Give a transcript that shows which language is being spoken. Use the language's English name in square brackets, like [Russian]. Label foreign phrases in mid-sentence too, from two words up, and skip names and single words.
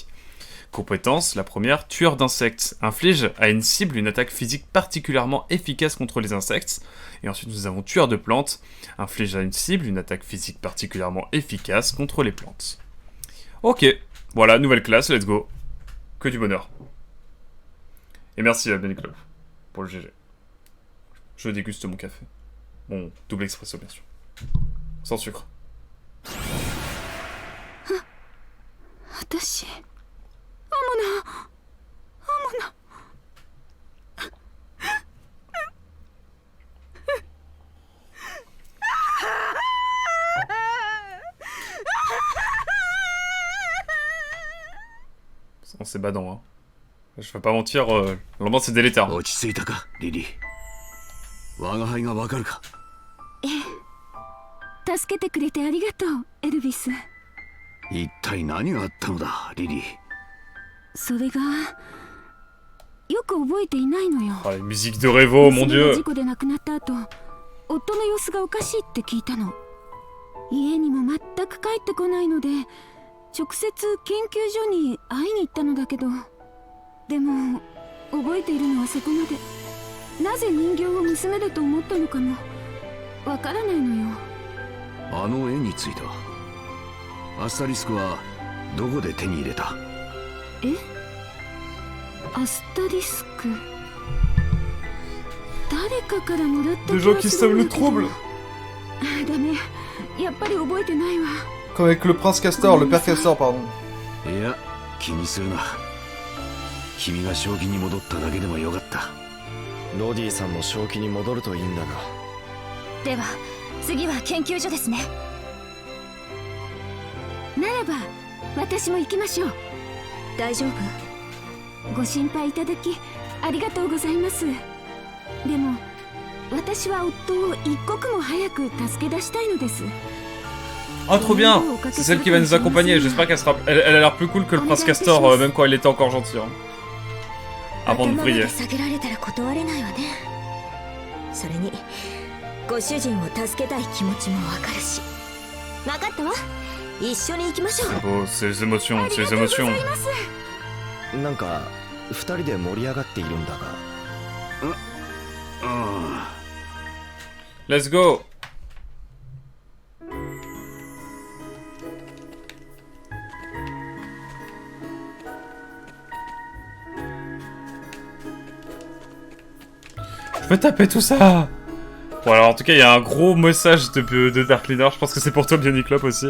[French] Compétence, la première, tueur d'insectes. Inflige à une cible une attaque physique particulièrement efficace contre les insectes. Et ensuite nous avons tueur de plantes. Inflige à une cible une attaque physique particulièrement efficace contre les plantes. Ok, voilà, nouvelle classe, let's go. Que du bonheur. Et merci à Benny Club pour le GG. Je déguste mon café. Mon double expresso bien sûr. Sans sucre. [Japanese] 私アモナ [French] C'est badant, hein. Je vais pas mentir, l'ambiance c'est délétère. [Japanese] 落ち着いたか、リリー。我が輩がわかるか。助けてくれてありがとう、エルビス。一体何があったのだ、リリー。それがよく覚えていないのよ。 [French] Ah, les musiques de Revo, mon dieu. [Japanese] 事故で亡くなった後、夫の様子がおかしいって聞いたの。家にも全く帰ってこないので、直接研究所に会いに行ったのだけど、でも覚えているのはそこまで。なぜ人形を娘だと思ったのかもわからないのよ。あの絵については、アスタリスクはどこで手に入れた？え？アスタリスク？誰かからもらった気がするんだけど。ダメ、やっぱり覚えてないわ。 [French] Comme avec le prince Castor, le père Castor, pardon. [Japanese] いや、気にするな。君が正気に戻っただけでもよかった。ロディさんも正気に戻るといいんだが。では、次は研究所ですね。ならば、私も行きましょう。大丈夫？ご心配いただき、ありがとうございます。でも、私は夫を一刻も早く助け出したいのです。 [French] Ah, trop bien! C'est celle qui va nous accompagner. J'espère qu'elle sera. Elle a l'air plus cool que le prince Castor, même quand il était encore gentil. Hein. Avant de briller. [Japanese] それに、ご主人を助けたい気持ちもわかるし。わかったわ。一緒に行きましょう。 [French] C'est beau, c'est les émotions, c'est les émotions. [Japanese] なんか二人で盛り上がっているんだが。 [English] Let's go! [French] Je peux taper tout ça! Bon alors en tout cas il y a un gros message de Darkliner, je pense que c'est pour toi Bionic Club aussi.